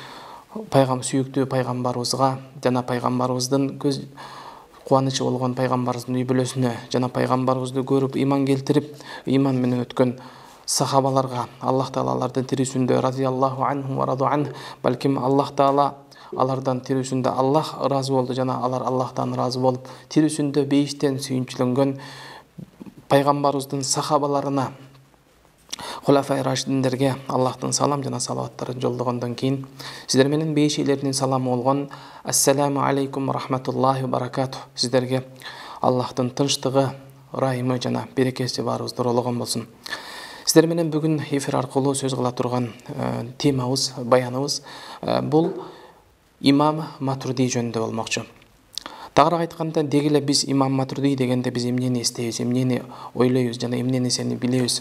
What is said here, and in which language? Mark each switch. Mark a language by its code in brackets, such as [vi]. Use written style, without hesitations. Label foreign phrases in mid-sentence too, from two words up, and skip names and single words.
[ky] сүйүктүү пайгамбарыбызга жана пайгамбарыбыздын көз кубанычы болгон пайгамбарыбыздын үй бүлөсүнө жана пайгамбарыбызды көрүп иман келтирип, иман менен өткөн сахабаларга Аллах Таала алардын тирүүсүндө [ar] رضي الله عنه ورضوا عنه, [ky] балким Аллах Таала алардан тирүүсүндө Аллах ыраазы болду жана алар Аллахтан ыраазы болуп, тирүүсүндө бейиштен сүйүнчүлөнгөн пайгамбарыбыздын сахабаларына, Хулафай рашидиндерге Аллахтын салам жана салаваттарын жолдогондон кийин, сиздер менен бейиш элеринин саламы болгон [ar] السلام عليكم ورحمة الله وبركاته. [ky] Сиздерге Аллахтын тынчтыгы, ырайымы жана берекеси баарыбызды урологон болсун. Сиздер менен бүгүн эфир аркылуу сөз кыла турган темабыз, баяныбыз бул имам Матурди жөнүндө болмокчу. Тагыраак айтканда, деги эле биз имам Матурди дегенде биз эмнени эстейбиз, эмнени ойлойбуз жана эмне нерсени билебиз.